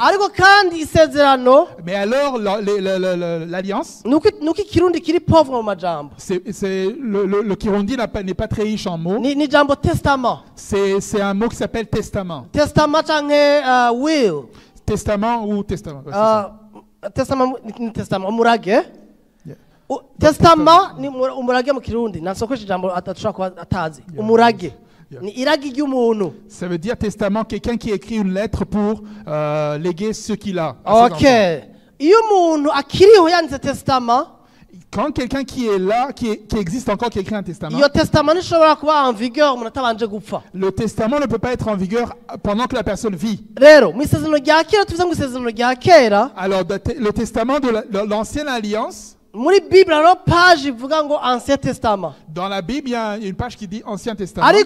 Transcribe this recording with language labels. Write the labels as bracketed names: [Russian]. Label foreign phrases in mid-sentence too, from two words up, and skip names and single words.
[French] Mais alors l'alliance, le Kirundi n'est pas très riche en mots. C'est un mot qui s'appelle testament. Testament ou testament. [Rundi] Testament ni testament umurage. Testament ni umurage mu Kirundi. Nasokoje ijambo atashobora kuba atazi. Umurage. Ni iragi ry'umuntu. [French] Ça veut dire testament, quelqu'un qui écrit une lettre pour léguer ce qu'il a. OK. [Rundi] Iyo umuntu akiriho yanditse testament, [French] quand quelqu'un qui est là, qui existe encore, qui écrit un testament, le testament ne peut pas être en vigueur pendant que la personne vit. Alors, le testament de l'Ancienne Alliance, dans la Bible, il y a une page qui dit Ancien Testament.